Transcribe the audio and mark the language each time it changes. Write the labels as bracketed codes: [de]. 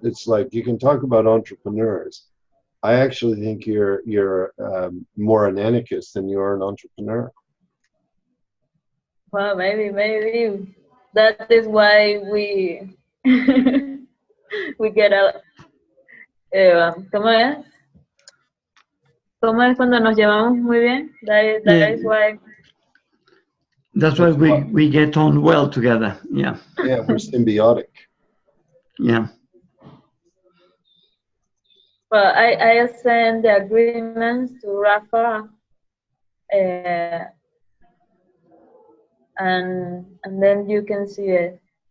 [en] It's like, you can talk about entrepreneurs. I actually think you're more an anarchist than you are an entrepreneur. Well, maybe that is why we we get out. [es] ¿Cómo es? ¿Cómo es cuando nos llevamos muy bien? [en] That is why. That's why we get on well together. Yeah. Yeah, we're symbiotic. Yeah. Well, I send the agreements to Rafa, and then you can see it.